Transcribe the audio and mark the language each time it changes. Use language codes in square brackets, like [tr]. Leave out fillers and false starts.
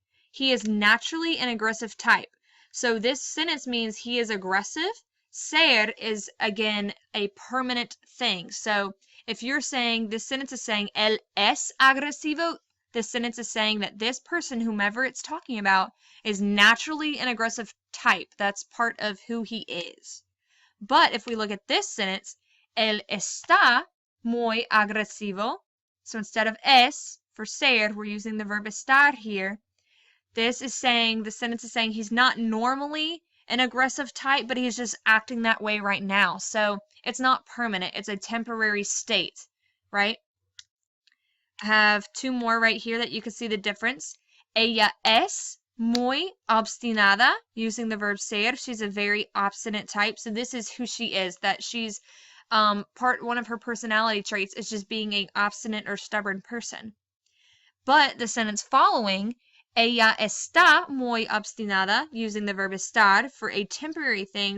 [en] He is naturally an aggressive type. So this sentence means he is aggressive. Ser is, again, a permanent thing. So if you're saying, this sentence is saying, [es] él es agresivo, [en] this sentence is saying that this person, whomever it's talking about, is naturally an aggressive type. That's part of who he is. But if we look at this sentence, [es] él está muy agresivo. [en] So instead of es for ser, we're using the verb estar here. This is saying, the sentence is saying he's not normally an aggressive type, but he's just acting that way right now. So it's not permanent. It's a temporary state, right? I have two more right here that you can see the difference. [es] Ella es muy obstinada, [en] using the verb [es] ser. [en] She's a very obstinate type. So this is who she is, that she's one of her personality traits is just being an obstinate or stubborn person. But the sentence following, [es] ella está muy obstinada, [en] using the verb estar for a temporary thing.